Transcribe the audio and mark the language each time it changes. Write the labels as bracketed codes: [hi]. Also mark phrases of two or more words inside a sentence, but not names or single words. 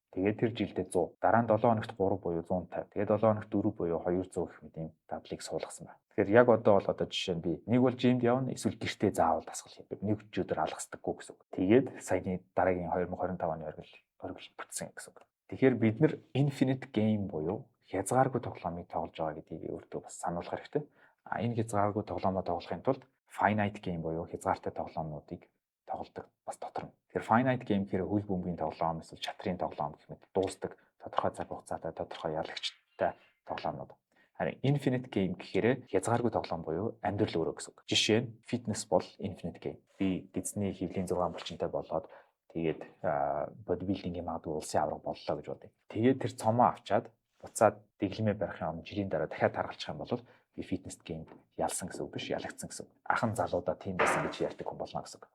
[mn] Тэгээд тэр жилдээ 100, дараа нь 7 хоногт 3 буюу 150. Тэгээд 7 хоногт 4 буюу 200 гэх мэт ийм дадлыг суулгасан байна. Тэгэхээр яг одоо жишээ нь би нэг бол gymд явна, эсвэл гэртээ заавал дасгал хийдэг. Нэг өчигдөр алгасдаггүй гэсэн үг. Тэгээд саяны дараагийн 2025 оны оргил бүтсэн гэсэн үг. Тэгэхээр бид нар [en] infinite game [mn] буюу хязгааргүй тоглоомыг тоглож байгаа гэдгийг өөртөө бас сануулах хэрэгтэй. Энэ хязгааргүй тоглоомоо тоглохын тулд [en] finite game [mn] буюу хязгаартай тоглоомнуудыг тоглодог бас дотор нь. Тэгэхээр [en] finite game [mn] гэхээр хөл бөмбөгийн тоглоом, эсвэл чатрын тоглоом гэх мэт дуустдаг тодорхой цаг хугацаатай, тодорхой ялагчтай тоглоомнууд. Харин [en] infinite game [mn] гэхээр хязгааргүй тоглоом буюу амьдрал өөрөө гэсэн үг. Жишээ нь fitness бол [en] infinite game. [mn] Би эзний хөвлийн 6 булчинтай болоод тэгээд бодибилдингийн магадгүй улсын авраг боллоо гэж бодъё. Тэгээд тэр цомоо авчаад буцаад дэглэмээ барихын өмнө жилийн дараа дахиад таргалчих юм бол би [en] fitness game [mn] ялсан гэсэн үг биш, ялагдсан гэсэн үг. Ахан залуудаа тийм байсан гэж ярьдаг хүн болно гэсэн үг.